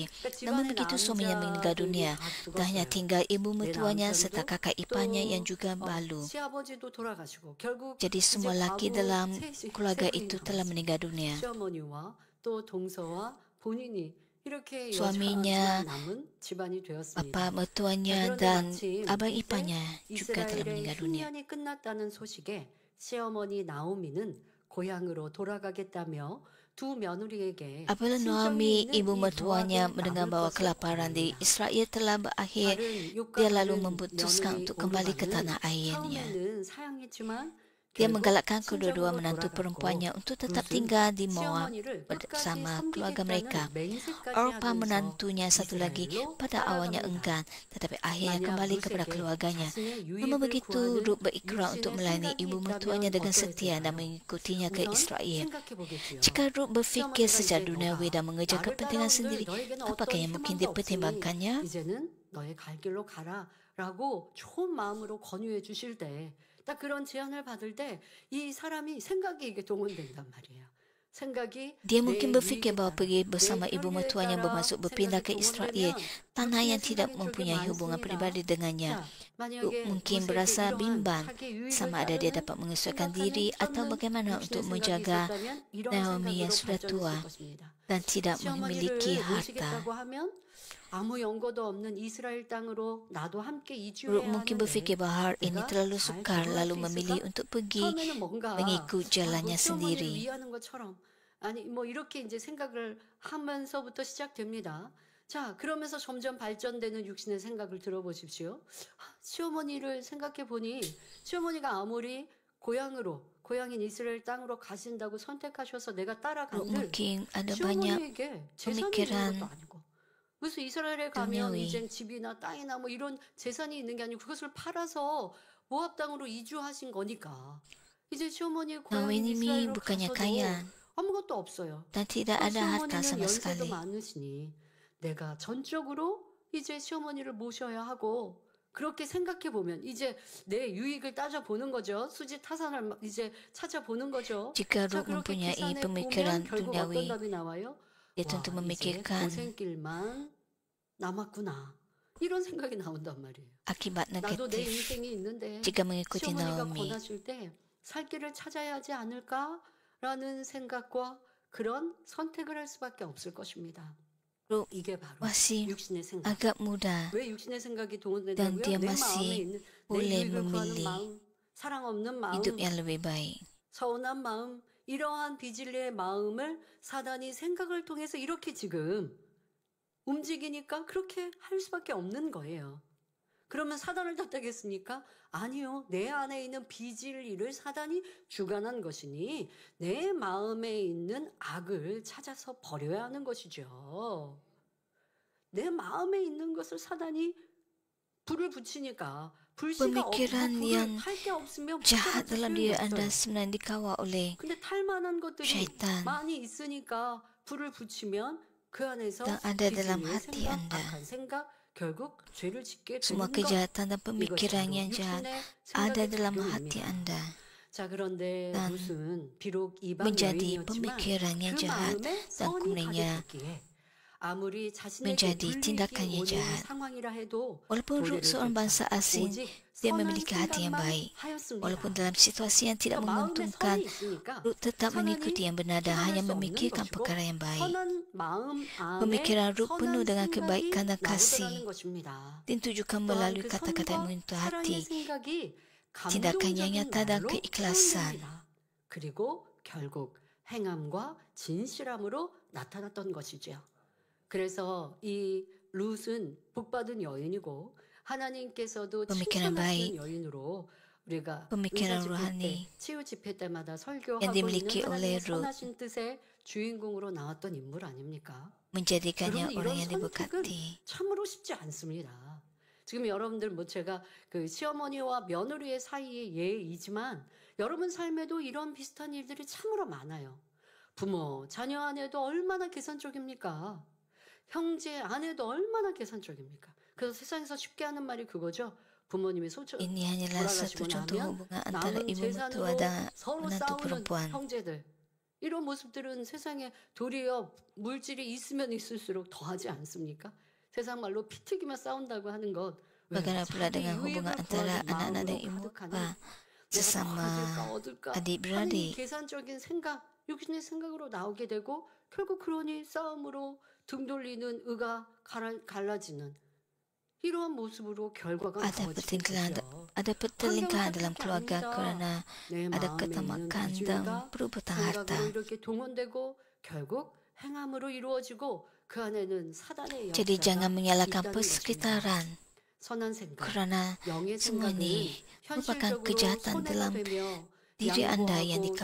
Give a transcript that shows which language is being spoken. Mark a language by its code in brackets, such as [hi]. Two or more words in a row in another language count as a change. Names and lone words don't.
[ms] Namun begitu suaminya meninggal dunia dan hanya tinggal ibu mertuanya serta kakak iparnya yang juga balu. Jadi semua lelaki dalam keluarga itu telah meninggal dunia. Suaminya, bapa mertuanya dan abang iparnya juga telah meninggal dunia. [ko] 끝났다는 소식에 시어머니 나오미는 고향으로 돌아가겠다며 두 며느리에게 [ms] Apabila Naomi, ibu mertuanya, mendengar bahawa kelaparan di Israel telah berakhir, dia lalu memutuskan untuk kembali ke tanah airnya. Dia menggalakkan kedua-dua menantu perempuannya untuk tetap tinggal di Moab bersama keluarga mereka. Orpah menantunya satu lagi pada awalnya enggan, tetapi akhirnya kembali kepada keluarganya. Namun begitu, Rut berikrar untuk melayani ibu mertuanya dengan setia dan mengikutinya ke Israel. Jika Rut berfikir secara duniawi dan mengejar kepentingan sendiri, apakah yang mungkin dipertimbangkannya? [ko] 너의 갈 길로 가라라고 좋은 마음으로 권유해 주실 때 딱 그런 제안을 받을 때 이 사람이 생각이 이게 동원된단 말이에요. [ms] Dia mungkin berfikir bahawa pergi bersama ibu mertuanya bermaksud berpindah ke Israel, tanah yang tidak mempunyai hubungan peribadi dengannya. Mungkin berasa bimbang sama ada dia dapat menyesuaikan diri atau bagaimana untuk menjaga Naomi yang sudah tua dan tidak memiliki harta. Rut mungkin berfikir bahawa ini terlalu sukar lalu memilih untuk pergi mengikut jalannya sendiri. [ko] 아니 뭐 이렇게 이제 생각을 하면서부터 시작됩니다. 자, 그러면서 점점 발전되는 육신의 생각을 들어보십시오. 시어머니를 생각해 보니 시어머니가 아무리 고향인 이스라엘 땅으로 가신다고 선택하셔서 내가 따라간들 시어머니에게 재산이 있는 것도 아니고 무슨 이스라엘에 가면 이제 집이나 땅이나 뭐 이런 재산이 있는 게 아니고 그것을 팔아서 모압 땅으로 이주하신 거니까 이제 시어머니의 고향인 이스라엘로 가서도 아무것도 없어요. [ms] Dan tidak ada harta sama sekali. [ko] 많으시니 내가 전적으로 이제 시어머니를 모셔야 하고 그렇게 생각해 보면 이제 내 유익을 따져보는 거죠. 수지 타산을 막 이제 찾아보는 거죠. [ms] Jika [ko] 자, [ms] Ruth [ko] 그렇게 [ms] mempunyai [ko] 계산해 [ms] pemikiran [ko] 보면 결국 어떤 [ms] duniawi, [ko] 답이 나와요? [ms] dia tentu [ko] 와, 이제 [ms] memikirkan [ko] 고생길만 남았구나. 이런 생각이 나온단 말이에요. [ms] akibat [ko] 나도 내 [ms] negatif [ko] 인생이 있는데 [ms] jika mengikuti [ko] 시어머니가 [ms] Naomi. [ko] 권하실 때 살 길을 찾아야 하지 않을까라는 생각과 그런 선택을 할 수밖에 없을 것입니다. [ms] Ruth [ko] 이게 바로 [ms] masih [ko] 육신의 생각. [ms] agak muda [ko] 왜 육신의 생각이 [ms] dan [ko] 동원된다고요? [ms] dia [ko] 내 마음에 [ms] masih [ko] 있는 내 [ms] boleh [ko] 유익을 구하는 [ms] memilih [ko] 마음, 사랑 없는 마음, [ms] hidup yang lebih baik. [ko] 서운한 마음, 이러한 비질리의 마음을 사단이 생각을 통해서 이렇게 지금 움직이니까 그렇게 할 수밖에 없는 거예요. 그러면 사단을 탓하겠습니까? 아니요. 내 안에 있는 비진리를 사단이 주관한 것이니 내 마음에 있는 악을 찾아서 버려야 하는 것이죠. 내 마음에 있는 것을 사단이 불을 붙이니까 불씨가 [ms] Pemikiran yang [ko] 탈 게 없으면 [ms] jahat dalam diri Anda [ko] 없어요. [ms] sebenarnya dikawal oleh [ko] 근데 탈만한 것들이 [ms] syaitan [ko] 많이 있으니까 불을 붙이면 그 안에서 [ms] yang ada dalam [ko] 비진리의 [ms] hati [ko] 생각, [ms] Anda. [ko] 악한 생각, 결국 죄를 짓게 [ms] Semua [ko] 되는 것. [ms] kejahatan dan [ko] 이것이 [ms] pemikiran [ko] 바로 [ms] yang jahat [ko] 육신의 [ms] ada [ko] 생각의 [ms] dalam hati [ko] 작용입니다. [ms] Anda [ko] 자, 그런데 [ms] dan [ko] 룻은 비록 이방 [ms] menjadi [ko] 여인이었지만 [ms] pemikiran yang [ko] 그 [ms] jahat [ko] 마음에 [ms] dan [ko] 선이 [ms] kemudiannya [ko] 가득했기에 아무리 자신에게 [ms] menjadi [ko] 불이익이 [ms] tindakannya [ko] 오는 [ms] jahat. [ko] 상황이라 해도 [ms] Walaupun Ruth [ko] 도리를 [ms] seorang bangsa [ko] 쫓아 [ms] asing, [ko] 오직 [ms] dia [ko] 선한 [ms] memiliki hati yang [ko] 생각만 [ms] baik. [ko] 하였습니다. [ms] Walaupun dalam situasi yang tidak [ko] 그러니까 마음에 [ms] menguntungkan, [ko] 선이 있으니까 [ms] Ruth tetap mengikuti [ko] 선한이 [ms] yang benar dan hanya [ko] 행할 수 없는 [ms] memikirkan [ko] 것이고 [ms] perkara yang baik. [ko] 선한 마음 안에 [ms] Pemikiran Ruth penuh [ko] 선한 [ms] dengan kebaikan [ko] 생각이 [ms] dan kasih. [ko] 나오더라는 것입니다. [ms] Ditunjukkan [ko] 또한 [ms] melalui [ko] 그 [ms] kata-kata yang [ko] 선과 [ms] menyentuh [ko] 사랑의 [ms] hati, [ko] 생각이 [ms] tindakan yang [ko] 감동적인 [ms] nyata dan [ko] 말로 [ms] keikhlasan. [ko] 표현됩니다. 그리고 결국 행함과 진실함으로 나타났던 것이죠. 그래서 이 룻은 복받은 여인이고 하나님께서도 [ms] Pemikiran [ko] 칭찬하시는 [ms] baik, [ko] 여인으로 우리가 [ms] pemikiran [ko] 은사 집회 때, [ms] rohani [ko] 치유 집회 때마다 [ms] yang [ko] 설교하고 있는 [ms] dimiliki oleh [ko] 하나님의 [ms] Ruth [ko] 선하신 뜻의 주인공으로 나왔던 인물 아닙니까? [ms] menjadikannya [ko] 여러분, [ms] orang [ko] 이런 [ms] yang [ko] 선택은 [ms] diberkati. [ko] 참으로 쉽지 않습니다. 지금 여러분들 뭐 제가 그 시어머니와 며느리의 사이의 예이지만 여러분 삶에도 이런 비슷한 일들이 참으로 많아요. 부모, 자녀 안에도 얼마나 계산적입니까? 형제 안에도 얼마나 계산적입니까? 그래서 세상에서 쉽게 하는 말이 그거죠. 부모님이 [ms] Ini hanyalah satu [ko] 돌아가시고 [ms] contoh [ko] 나면 [ms] hubungan antara [ko] 남은 [ms] ibu mertua [ko] 재산으로 [ms] dan [ko] 서로 [ms] menantu [ko] 싸우는 [ms] perempuan. [ko] 형제들. 이런 모습들은 세상에 도리어 물질이 있으면 있을수록 더하지 않습니까? 세상 말로 피 튀기며 싸운다고 하는 것. 왜? [ms] Bagaimana pula [ko] 자기 [ms] dengan hubungan [ko] 유익을 [ms] antara [ko] 구하는 [ms] anak-anak dan [ko] 마음으로 [ms] ibu [ko] 가득하는 [ms] bapa [ko] 내가 더 [ms] sesama [ko] 얻을까 얻을까 하는 이 [ms] adik-beradik? [ko] 계산적인 생각, 육신의 생각으로 나오게 되고 결국 그러니 싸움으로 등 돌리는 의가 갈라지는 이러한 모습으로 결과가 [ms] Ada [ko] 나오지는 [ms] pertelingkahan, [ko] 거죠. [ms] ada pertelingkahan dalam [ko] 탓할 게 [ms] keluarga [ko] 아닙니다. [ms] kerana [ko] 내 [ms] ada [ko] 마음에 있는 [ms] ketamakan dan [ko] 비질과 [ms] perebutan [ko] 생각으로 [ms] harta. [ko] 이렇게 동원되고 결국 행함으로 이루어지고 그 안에는 사단의 [ms] Jadi jangan [ko] 역사가 [ms] menyalahkan [ko] 있다는 것입니다. [ms] persekitaran [ko] 선한 생각, [ms] kerana [ko] 영의 [ms] semua [ko] 생각은 [ms] ini merupakan [ko] 현실적으로 [ms] kejahatan [ko] 손해가 [ms] dalam [ko] 되며 [ms] diri anda yang [ko] 양보하고